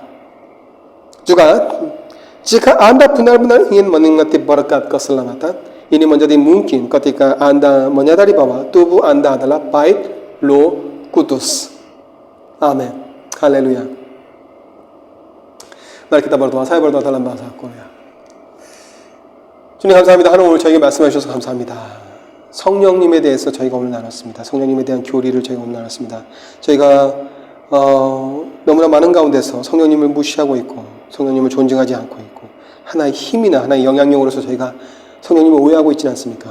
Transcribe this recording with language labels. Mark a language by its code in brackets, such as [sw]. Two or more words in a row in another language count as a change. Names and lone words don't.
[id] Juga, jika Anda benar-benar ingin menikmati berkat keselamatan, ini menjadi mungkin ketika Anda menyadari bahwa tubuh Anda adalah bait Roh Kudus. Amin. Haleluya. Mari kita berdoa. Saya berdoa dalam bahasa Korea. [ko] 주님 감사합니다. 하나님 오늘 저에게 말씀해 주셔서 감사합니다. 성령님에 대해서 저희가 오늘 나눴습니다. 성령님에 대한 교리를 저희가 오늘 나눴습니다. 저희가 너무나 많은 가운데서 성령님을 무시하고 있고 성령님을 존중하지 않고 있고 하나의 힘이나 하나의 영향력으로서 저희가 성령님을 오해하고 있지는 않습니까?